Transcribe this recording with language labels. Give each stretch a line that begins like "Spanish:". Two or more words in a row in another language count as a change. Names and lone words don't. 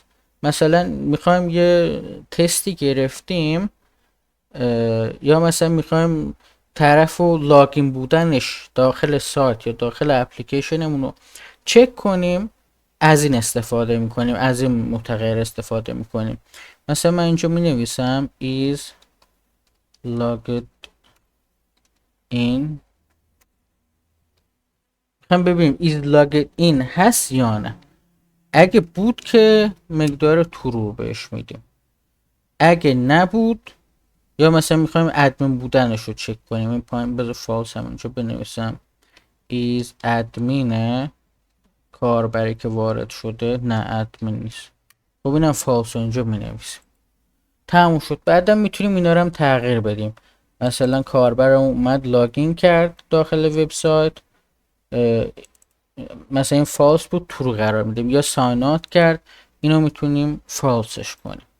Persian: مثلا میخوایم یه تستی گرفتیم یا مثلا میخوایم طرف و لاگین بودنش داخل سایت یا داخل اپلیکیشنمون رو چک کنیم، از این استفاده میکنیم، از این متغیر استفاده میکنیم. مثلا من اینجا می نویسم
English: is logged in،
Persian: هم ببینیم
English: is logged in
Persian: هست یا نه. اگه بود که مقدار ترو بهش میدیم، اگه نبود یا مثلا میخوایم ادمین بودنش رو چک کنیم، این پایین بذار فالس همونجا بنویسم
English: is admin
Persian: کاربری که وارد شده، نه ادمین نیست. خب اینم فالس رو اینجا مینویسیم. تموم شد. بعدا میتونیم اینا رو هم تغییر بدیم. مثلا کاربر اومد لاگین کرد داخل وبسایت، مثلا این فالس بود ترو قرار میدیم، یا
English: sign out
Persian: کرد اینو میتونیم فالسش کنیم.